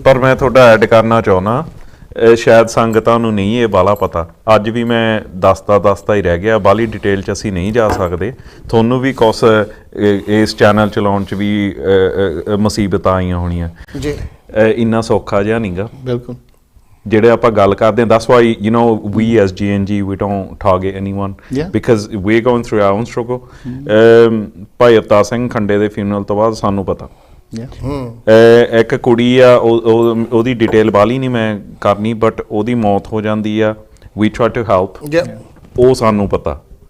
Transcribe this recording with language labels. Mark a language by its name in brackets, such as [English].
[Punjabi] ਪਰ ਮੈਂ ਤੁਹਾਡਾ ਐਡ ਕਰਨਾ ਚਾਹੁੰਦਾ, ਸ਼ਾਇਦ ਸੰਗਤਾਂ ਨੂੰ ਨਹੀਂ ਇਹ ਬਾਲਾ ਪਤਾ। ਅੱਜ ਵੀ ਮੈਂ ਦੱਸਦਾ ਹੀ ਰਹਿ ਗਿਆ, ਬਾਲੀ ਡਿਟੇਲ 'ਚ ਅਸੀਂ ਨਹੀਂ ਜਾ ਸਕਦੇ। ਤੁਹਾਨੂੰ ਵੀ ਕੁਛ ਇਸ ਚੈਨਲ ਚਲਾਉਣ 'ਚ ਵੀ ਮੁਸੀਬਤਾਂ ਆਈਆਂ ਹੋਣੀਆਂ ਜੀ, ਇੰਨਾ ਸੌਖਾ ਜਿਹਾ ਨਹੀਂਗਾ। ਬਿਲਕੁਲ ਜਿਹੜੇ ਆਪਾਂ ਗੱਲ ਕਰਦੇ ਹਾਂ, [English] that's why you know we as GNG we don't target anyone because we're going through our own struggle. [Punjabi] ਭਾਈ ਅਵਤਾਰ ਸਿੰਘ ਖੰਡੇ ਦੇ ਫਿਊਨਰਲ ਤੋਂ ਬਾਅਦ ਸਾਨੂੰ ਪਤਾ ਇੱਕ ਕੁੜੀ ਆ, ਉਹਦੀ ਡਿਟੇਲ ਬਾਲੀ ਨਹੀਂ ਮੈਂ ਕਰਨੀ, ਬਟ ਉਹਦੀ ਮੌਤ ਹੋ ਜਾਂਦੀ ਆ, [English] we try to help, [Punjabi] ਉਹ ਸਾਨੂੰ ਪਤਾ।